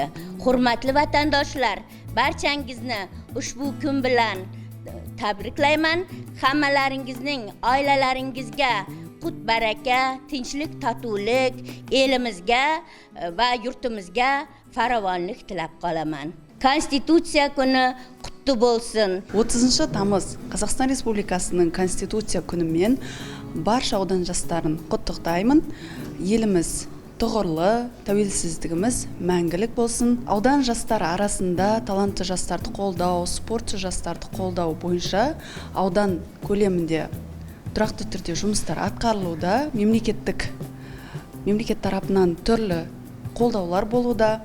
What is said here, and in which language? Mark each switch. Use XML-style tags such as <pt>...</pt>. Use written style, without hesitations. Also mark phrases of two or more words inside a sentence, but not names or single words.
<uz>Hurmatli vatandoshlar, barchangizni ushbu kun bilan tabriklayman. Hammalaringizning oilalaringizga qut baraka, tinchlik, totuvlik, elimizga va yurtimizga farovonlik tilab qolaman. Konstitutsiya kuni qutlu bo'lsin.</uz> <kk>30 тамыз Қазақстан Республикасының Конституция күнімен барша аудан жастарын құттықтаймын. Еліміз тұғырлы, тәуелсіздігіміз мәңгілік болсын. Аудан жастары арасында талантты жастарды қолдау, спортшы жастарды қолдау бойынша аудан көлемінде тұрақты түрде жұмыстар атқарылуда, мемлекет тарапынан түрлі қолдаулар болуда.</kk>